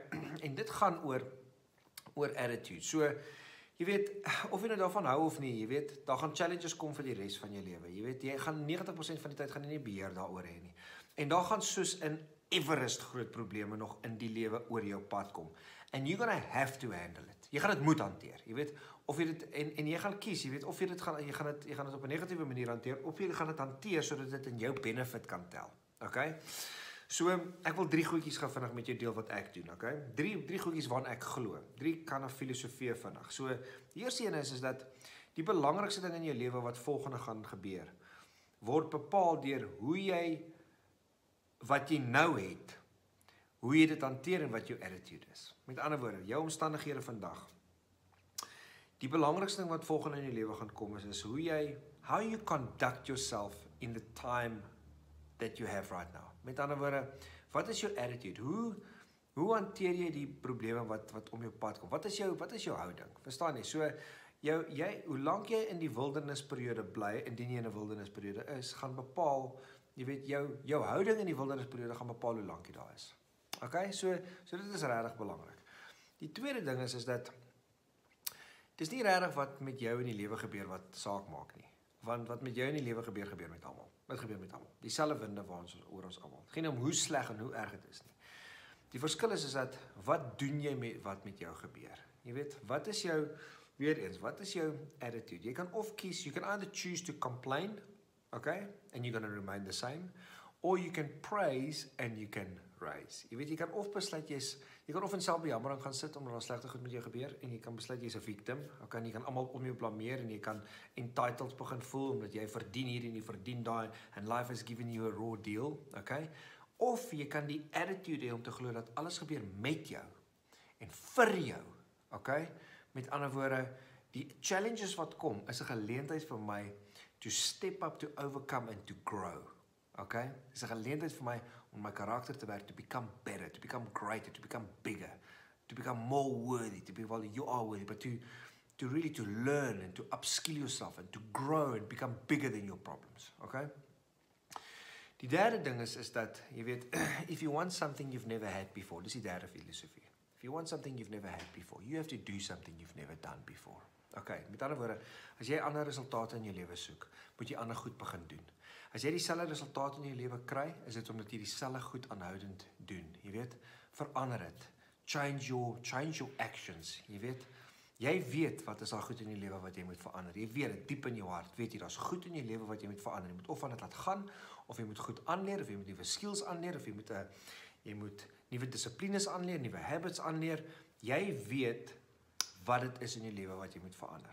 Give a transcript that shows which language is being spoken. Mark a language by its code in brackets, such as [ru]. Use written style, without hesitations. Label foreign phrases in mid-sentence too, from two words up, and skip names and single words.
[af] En dit gaan oor attitude. So, jy weet, of jy nou daarvan hou of nie, jy weet, daar gaan challenges kom vir die res van jou lewe. Jy weet, jy gaan 90% van die tyd gaan jy nie beheer daaroor hê nie. En daar gaan soos in Everest groot probleme nog in die lewe oor jou pad kom. [en] And you're gonna have to handle it. [af] Jy gaan dit moet hanteer. Jy weet, of jy dit en jy gaan kies, jy weet, of jy gaan dit op 'n negatiewe manier hanteer, of jy gaan dit hanteer sodat dit in jou benefit kan tel. Okay? So, ek wil 3 goedjies gaan vinnig met jou deel wat ek doen, okay? 3 goedjies waaraan ek glo. 3 kan 'n filosofie vinnig. So, die eerste een is dat die belangrikste ding in jou lewe wat volgende gaan gebeur, word bepaal deur wat jy nou het, hoe jy dit hanteer en wat jou attitude is. Met ander woorde, jou omstandighede vandag. Die belangrikste ding wat volgende in jou lewe gaan kom is [en] how you conduct yourself in the time that you have right now. [af] Met ander woorde, wat is jou attitude? Hoe hanteer jy die probleme wat om jou pad kom? Wat is jou houding? Verstaan jy? So, Hoe lank jy in die wildernisperiode bly, indien jy in 'n wildernisperiode is, gaan bepaal, jy weet, jou houding in die wildernisperiode gaan bepaal hoe lank jy daar is. Okay, so dit is regtig belangrik. Die tweede ding is dat dis nie regtig wat met jou in die lewe gebeur wat saak maak nie. Want wat met jou in die lewe gebeur met almal. Dit gebeur met almal. Dieselfde winde oor ons almal. Geen om hoe sleg en hoe erg dit is nie. Die verskil is dat wat doen jy met wat met jou gebeur? Jy weet, wat is jou attitude? Jy kan of kies, [en] you can either choose to complain, okay, and you're going to remain the same, or you can praise and you can raise. [af] Jy weet, jy kan of besluit jy kan of in selfbejammering gaan sit omdat daar slegte goed met jou gebeur en jy kan besluit jy's 'n victim. Okay, jy kan almal om jou blameer en jy kan entitled begin voel omdat jy verdien hier en jy verdien daai [en] and life has given you a raw deal, [af] okay? Of jy kan die attitude hê om te glo dat alles gebeur met jou en vir jou, okay? Met ander woorde, die challenges wat kom is 'n geleentheid vir my [en] to step up, to overcome and to grow. [af] Okay? Dis 'n geleentheid vir my om my karakter te werk, [en] to become better, to become greater, to become bigger, to become more worthy, to be, well, you are worthy, but to really to learn and to upskill yourself and to grow and become bigger than your problems. Okay? [af] Die derde ding is dat, jy weet, [en] if you want something you've never had before, [af] dis die derde filosofie. [en] If you want something you've never had before, you have to do something you've never done before. [af] Okay, met ander woorde, as jy ander resultate in jou lewe soek, moet jy ander goed begin doen. As jy dieselfde resultate in jou lewe kry, is dit omdat jy dieselfde goed aanhoudend doen. Jy weet, verander dit. [en] Change your actions. [af] Jy weet wat is daar goed in jou lewe wat jy moet verander. Jy weet dit diep in jou hart. Weet jy, daar's goed in jou lewe wat jy moet verander. Jy moet of van dit laat gaan, of jy moet goed aanleer, of jy moet nuwe skills aanleer, of jy moet nuwe dissiplines aanleer, [en] nuwe habits [af] aanleer. Jy weet wat dit is in jou lewe wat jy moet verander.